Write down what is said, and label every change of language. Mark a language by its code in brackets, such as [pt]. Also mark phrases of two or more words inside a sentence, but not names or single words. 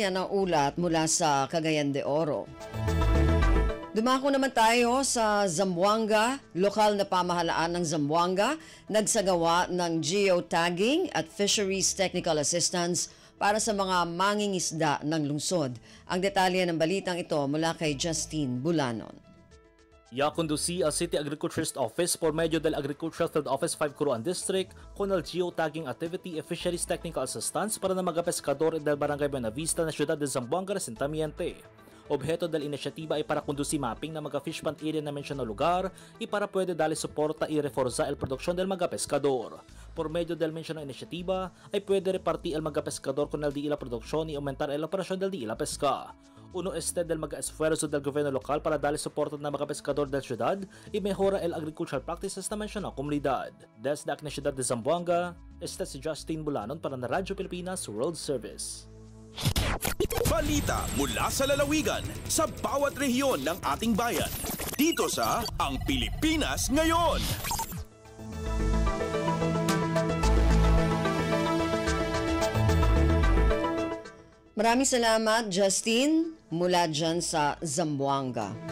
[tl] Yan ang ulat mula sa Cagayan de Oro. Dumako naman tayo sa Zamboanga. Lokal na pamahalaan ng Zamboanga nagsagawa ng geotagging at fisheries technical assistance para sa mga mangingisda ng lungsod. Ang detalye ng balitang ito mula kay Justine Bulanon. [cbk] Ya-conducí al City Agriculturist Office por medio del Agricultural Field Office 5 Curuan District con el [en] geotagging activity and fisheries technical assistance [cbk] para na mga pescador del Barangay Buenavista na siyudad de Zamboanga Resentamiente. Objeto del inisyatiba [tl] ay para [cbk] conducir mapping [tl] ng mga [en] fish pond area [cbk] na mensyon na lugar y para pwede dali suporta y reforza el produksyon del mga pescador. Por medio del mensyon na inisyatiba ay pwede repartir el mga pescador con el di ila produksyon y aumentar el operasyon del di ila pesca. Uno este del mga esfuerzo del gobyerno lokal para dali suporta ng mga pescador del syudad y mejora el [en] agricultural practices [cbk] na mensyon na komunidad. Desde la Ciudad de Zamboanga, este si Justine Bulanon para na Radyo Pilipinas World Service. [tl] Balita mula sa lalawigan sa bawat rehiyon ng ating bayan. Dito sa Ang Pilipinas Ngayon. Maraming salamat, Justine, mula dyan sa Zamboanga.